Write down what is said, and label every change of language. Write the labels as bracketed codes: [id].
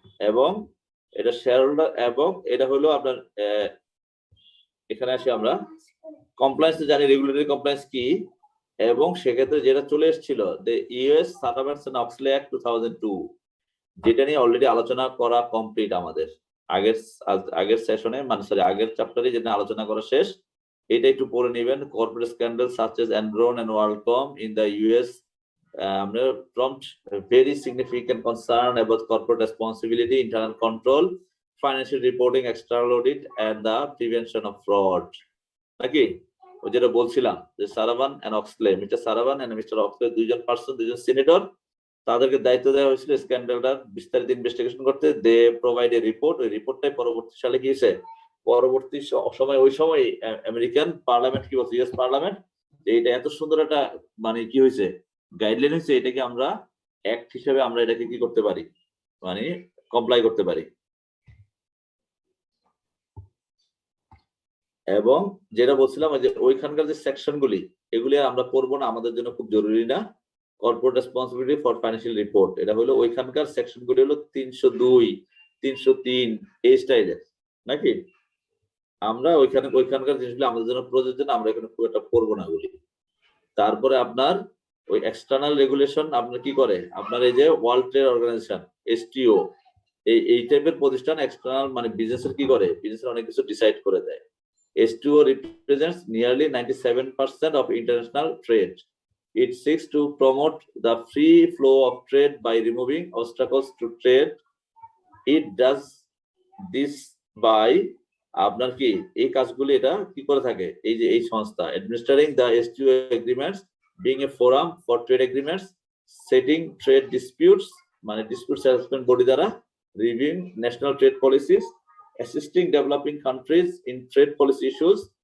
[bn] এবং এটা share holder, এবং এটা হলো আপনার এখানে আসি আমরা কমপ্লায়েন্স জানি, রেগুলেটরি কমপ্লায়েন্স কি। এবং সেক্ষেত্রে যেটা চলে এসেছিল দ্য ইউএস সারাভান্স-অক্সলে অ্যাক্ট 2002, যেটা নিয়ে অলরেডি আলোচনা করা কমপ্লিট আমাদের আগের সেশনে, মানে সরি আগের চ্যাপ্টারে যেটা আলোচনা করা শেষ। এটা একটু পড়ে নেবেন। [en] Corporate scandal such as Enron and WorldCom in the US prompt very significant concern about corporate responsibility, internal control, financial reporting, external audit, and the prevention of fraud. [bn] নাকি ওই যেটা বলছিলাম যে সারাভান and Oxley, mister সারাভান and mister Oxley দুইজন senator, তাদেরকে দায়িত্ব দেওয়া হয়েছিল স্ক্যান্ডালটার বিস্তারিত ইনভেস্টিগেশন করতে। [en] They provide a report. [bn] ওই রিপোর্টটাই পরবর্তী সালে কি হয়েছে, পরবর্তী সময় ওই সময় আমেরিকান পার্লামেন্ট কি বলছে, ইউএস পার্লামেন্ট, এইটা এত সুন্দর একটা মানে কি হয়েছে গাইডলাইন হয়েছে, এটাকে আমরা অ্যাক্ট হিসেবে আমরা এটাকে কি করতে পারি, মানে কমপ্লাই করতে পারি। এবং যেটা বলছিলাম যে ওইখানকার যে সেকশনগুলি, এগুলি আমরা পড়বো না, আমাদের জন্য খুব জরুরি না। [en] corporate responsibility for financial report, [bn] এটা হলো ওইখানকার সেকশনগুলি হলো 302, 303 এই স্টাইলের নাকি। আমরা ওইখানকার জিনিসগুলো আমাদের জন্য প্রযোজ্য, আমরা এখানে খুব একটা পড়বো না ওগুলি। তারপরে আপনার ওই এক্সটার্নাল রেগুলেশন আপনার কি করে, আপনার এই যে ওয়ার্ল্ড ট্রেড অর্গানাইজেশন এসটিও, এই টাইপের প্রতিষ্ঠান এক্সটার্নাল মানে বিজনেসের কি করে, বিজনেসের অনেক কিছু ডিসাইড করে দেয়। [en] STO represents nearly 97% of international trade. It seeks to promote the free flow of trade by removing obstacles to trade. It does this by [bn] আপনার কি এই কাজগুলি এটা কি করে থাকে, এই যে এই সংস্থা [en] administering the STO agreements, being a forum for trade agreements, setting trade disputes [bn] মানে [en] dispute settlement body [bn] দ্বারা, [en] reviewing national trade policies, assisting developing countries in trade policy issues,